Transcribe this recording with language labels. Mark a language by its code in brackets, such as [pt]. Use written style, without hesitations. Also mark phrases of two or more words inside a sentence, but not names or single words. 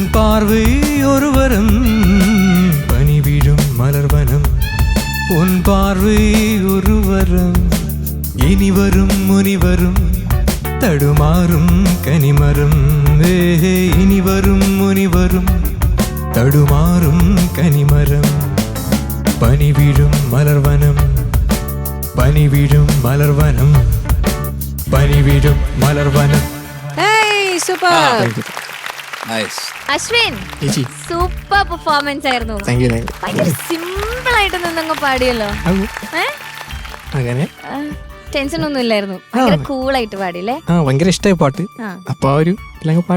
[ta] பார்வை ஒருவரம் பனி வீழும் மலர்வனம் உன் பார்வை ஒருவரம் இனிவரும் முனிவரும் தடுமாறும் கனிமரம் இனிவரும் முனிவரும் தடுமாறும் கனிமரம் பனி வீழும் மலர்வனம் பனி வீழும் மலர்வனம் பனி வீழும் மலர்வனம். [ml] സൂപ്പർ. നൈസ്. അശ്വിൻ സൂപ്പർ പെർഫോമൻസ് ആയിരുന്നു. ഭയങ്കര സിമ്പിൾ ആയിട്ട് നിന്നങ്ങ് പാടിയല്ലോ. അങ്ങനെ ടെൻഷൻ ഒന്നും ഇല്ലായിരുന്നു. ഭയങ്കര കൂളായിട്ട് പാടിയില്ലേ? ഭയങ്കര ഇഷ്ടമായി പാട്ട്. അപ്പൊ ആ ഒരു പാടി.